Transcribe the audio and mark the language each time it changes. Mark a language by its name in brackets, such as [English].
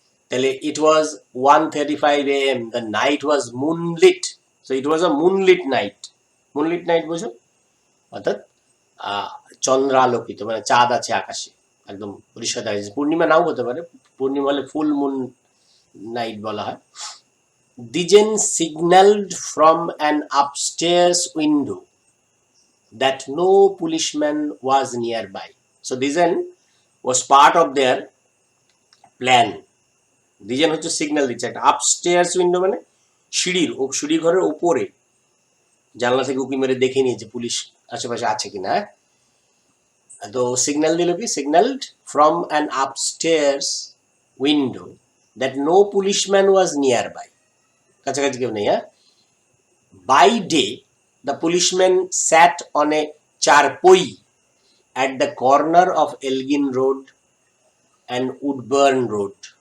[English] তাহলে it was 1:35 AM, the night was moonlit, so it was a moonlit night. [Bangla] Moonlit night বোঝো, অর্থাৎ চন্দ্রালোকিত, মানে চাঁদ আছে আকাশে, একদম পরিষ্কার দেখা যাচ্ছে। পূর্ণিমা নাও হতে পারে, পূর্ণিমা হলে ফুল মুন নাইট বলা হয়। [English] Dijen signaled from an upstairs window that no policeman was nearby. So Dijen was part of their plan. [Bangla] Dijen হচ্ছে সিগন্যাল দিচ্ছে একটা, আপস্টেয়ার্স উইন্ডো মানে সিঁড়ি ঘরের উপরে, জানলা থেকে উঁকি মেরে দেখে নিয়েছে পুলিশ আশেপাশে আছে কিনা। তো সিগন্যাল দিল কি? [English] signalled from an upstairs window that no policeman was nearby, [Bangla] কাছাকাছি কেউ নেই। [English] হ্যাঁ, by day the policeman sat on a charpai at the corner of Elgin Road and Woodburn Road.